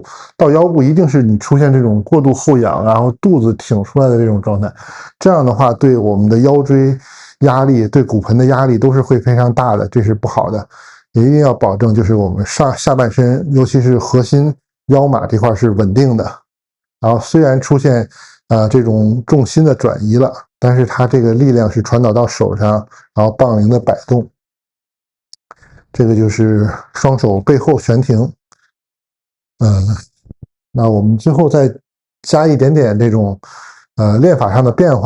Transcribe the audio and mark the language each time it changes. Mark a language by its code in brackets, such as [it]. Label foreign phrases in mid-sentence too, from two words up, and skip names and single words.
[zh] 到腰部一定是你出现这种过度后仰，然后肚子挺出来的这种状态。这样的话，对我們的腰椎壓力、對骨盆的壓力都是會非常大的，這是不好的。也一定要保證，就是我們下半身，尤其是核心腰馬這塊是穩定的。然後雖然出現這種重心的轉移了，但是它這個力量是傳導到手上，然後槓鈴的擺動。這個就是雙手背後懸停。那我們最後再加一點點這種練法上的變化。